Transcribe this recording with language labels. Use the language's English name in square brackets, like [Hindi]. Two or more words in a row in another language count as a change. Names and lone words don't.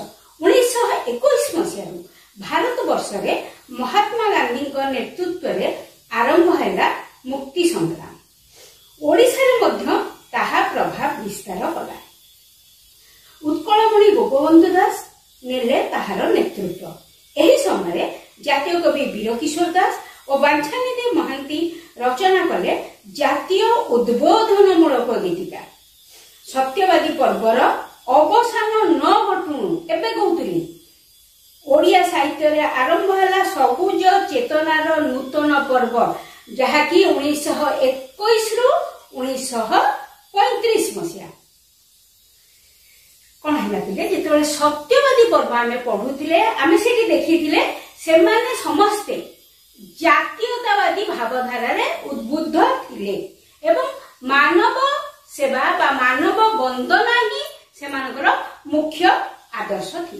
[Odia] 1921 ମସିହା ଭାରତ ବର୍ଷ ରେ ମହାତ୍ମା ଗାନ୍ଧୀ ନେତୃତ୍ୱ ରେ ଆରମ୍ଭ ହେଲା ମୁକ୍ତି ସଂଗ୍ରାମ। ଓଡ଼ିଶା ରେ ମଧ୍ୟ ତାହା ପ୍ରଭାବ ବିସ୍ତାର କଲା। ଉତ୍କଳମଣି ଗୋପବନ୍ଧୁ ଦାସ ନେଲେ ତାହାର ନେତୃତ୍ୱ। ଏହି ସମୟ ଜାତୀୟ କବି ବୀରକିଶୋର ଦାସ ଓ ବାଞ୍ଛାନିଧି ମହାନ୍ତି ରଚନା କଲେ ଜାତୀୟ ଉଦ୍‌ବୋଧନମୂଳକ ଗୀତିକା। ସତ୍ୟବାଦୀ ପର୍ବର ଅବସାନ ନ ଘଟୁଣୁ ଏବେ କହଉତଲି ଓଡ଼ିଆ ସାହିତ୍ୟ ରେ ଆରମ୍ଭ ହେଲା ସବୁଜ ଚେତନାର ନୂତନ ପର୍ବ, ଯାହା କି 1921 ରୁ 1935 ମସିହା। କୋଉ ହେଲା ପିଲେ ଯେତେବେଳେ ସତ୍ୟବାଦୀ ପର୍ବ ଆମେ ପଢୁଥିଲେ ଆମେ ସେଠି ଦେଖିଥିଲେ ସେମାନେ ସମସ୍ତେ ଜାତୀୟତାବାଦୀ ଭାବଧାରା ରେ ଉଦ୍‌ବୁଦ୍ଧ ଥିଲେ ଏବଂ ମାନବ ସେବା ବା ମାନବ ବନ୍ଦନା ହିଁ ସେମାନଙ୍କର ମୁଖ୍ୟ ଆଦର୍ଶ ଥିଲା।